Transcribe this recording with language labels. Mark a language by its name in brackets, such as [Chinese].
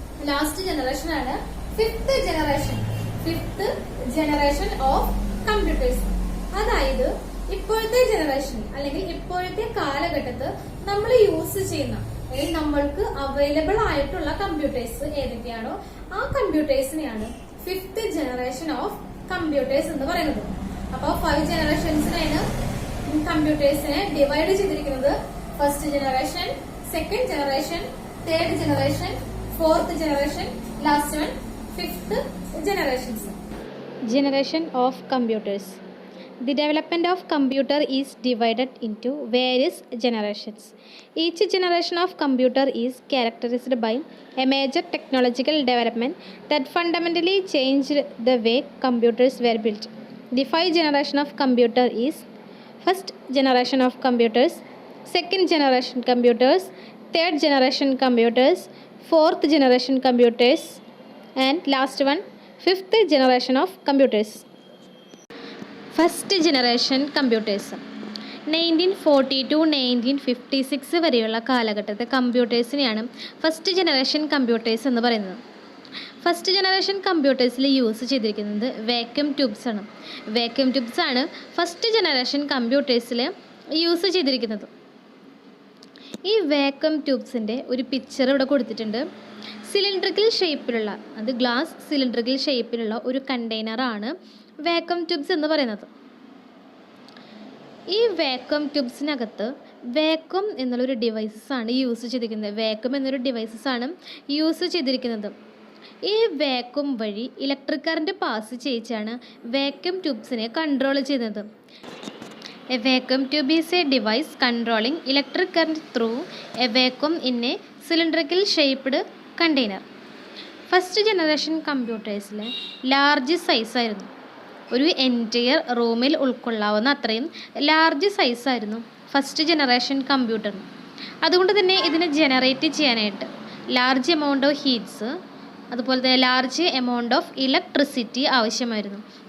[Malayalam] Last generation ആണ് fifth generation. Fifth generation of computers, അതായത് ഇപ്പോഴത്തെ ജനറേഷൻ അല്ലെങ്കിൽ ഇപ്പോഴത്തെ കാലഘട്ടത്ത് നമ്മൾ യൂസ് ചെയ്യുന്ന അല്ലെങ്കിൽ നമ്മൾക്ക് അവൈലബിൾ ആയിട്ടുള്ള കമ്പ്യൂട്ടേഴ്സ് ഏതൊക്കെയാണോ ആ കമ്പ്യൂട്ടേഴ്സിനെയാണ് ഫിഫ്ത് ജനറേഷൻ ഓഫ് കമ്പ്യൂട്ടേഴ്സ് എന്ന് പറയുന്നത്. അപ്പോൾ 5 ജനറേഷൻസിനാണ് കമ്പ്യൂട്ടേഴ്സിനെ ഡിവൈഡ് ചെയ്തിരിക്കുന്നത്. First generation, second generation, third generation, fourth generation, last one fifth generations. [English] Generation of computers. The development of computer is divided into various generations. Each generation of computer is characterized by a major technological development that fundamentally changed the way computers were built. The 5 generation of computer is first generation of computers, second generation computers, third generation computers, fourth generation computers, and last one fifth generation of computers. [Malayalam] First generation computers 1940 to 1956 വരെയുള്ള കാലഘട്ടത്തെ കമ്പ്യൂട്ടേഴ്സിനെയാണ് first generation computers എന്ന് പറയുന്നത്. First generation കമ്പ്യൂട്ടേഴ്സിൽ use ചെയ്തിരിക്കുന്നത് vacuum tubes ആണ്. Vacuum tubes ആണ് first generation കമ്പ്യൂട്ടേഴ്സിൽ use ചെയ്തിരിക്കുന്നത്. ഈ vacuum ട്യൂബ്സിൻ്റെ ഒരു പിക്ചർ ഇവിടെ കൊടുത്തിട്ടുണ്ട്. സിലിണ്ടറിക്കൽ ഷേപ്പിലുള്ള, അത് ഗ്ലാസ് സിലിണ്ടറിക്കൽ ഷേപ്പിലുള്ള ഒരു കണ്ടെയ്നറാണ് വാക്യൂം ട്യൂബ്സ് എന്ന് പറയുന്നത്. ഈ വാക്യൂം ട്യൂബ്സിനകത്ത് വാക്യൂം എന്നുള്ളൊരു ഡിവൈസസാണ് യൂസ് ചെയ്തിരിക്കുന്നത്. വാക്യൂം എന്നൊരു ഡിവൈസസാണ് യൂസ് ചെയ്തിരിക്കുന്നത്. ഈ വാക്യൂം വഴി electric current pass ചെയ്യിച്ചാണ് vacuum ട്യൂബ്സിനെ control ചെയ്യുന്നത്. [English] A vacuum tube is a device controlling electric current through a vacuum in a cylindrical shaped container. [Malayalam] First generation കമ്പ്യൂട്ടേഴ്സിൽ large സൈസായിരുന്നു. ഒരു entire റൂമിൽ ഉൾക്കൊള്ളാവുന്ന അത്രയും ലാർജ് സൈസായിരുന്നു ഫസ്റ്റ് ജനറേഷൻ കമ്പ്യൂട്ടറിന്. അതുകൊണ്ട് തന്നെ ഇതിനെ ജനറേറ്റ് ചെയ്യാനായിട്ട് large amount of heats, അതുപോലെ തന്നെ ലാർജ് എമൗണ്ട് ഓഫ് ഇലക്ട്രിസിറ്റി ആവശ്യമായിരുന്നു.